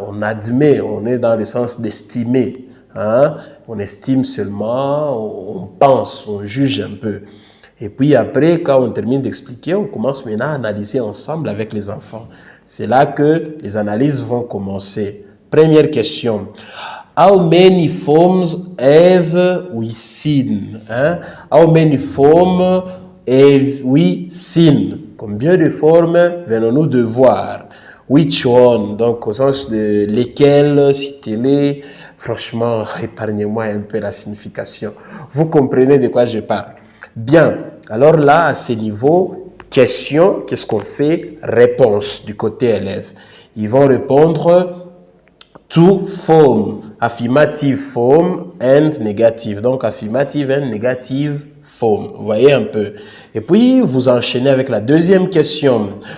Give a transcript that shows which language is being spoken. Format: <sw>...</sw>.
<fr>On admet, on est dans le sens d'estimer. Hein? On estime seulement, on pense, on juge un peu. Et puis après, quand on termine d'expliquer, on commence maintenant à analyser ensemble avec les enfants. C'est là que les analyses vont commencer. Première question.</fr> <en>How many forms have we seen? Hein? How many forms have we seen?</en> <fr>Combien de formes venons-nous de voir?</fr> <en>Which one?</en> <fr>Donc, au sens de lesquelles, citez-les. Franchement, épargnez-moi un peu la signification. Vous comprenez de quoi je parle? Bien, alors là, à ce niveau, question, qu'est-ce qu'on fait? Réponse du côté élève. Ils vont répondre</fr> <en>to form, affirmative form and negative.</en> <fr>Donc,</fr> <en>affirmative and negative form.</en> <fr>Vous voyez un peu. Et puis, vous enchaînez avec la deuxième question.</fr>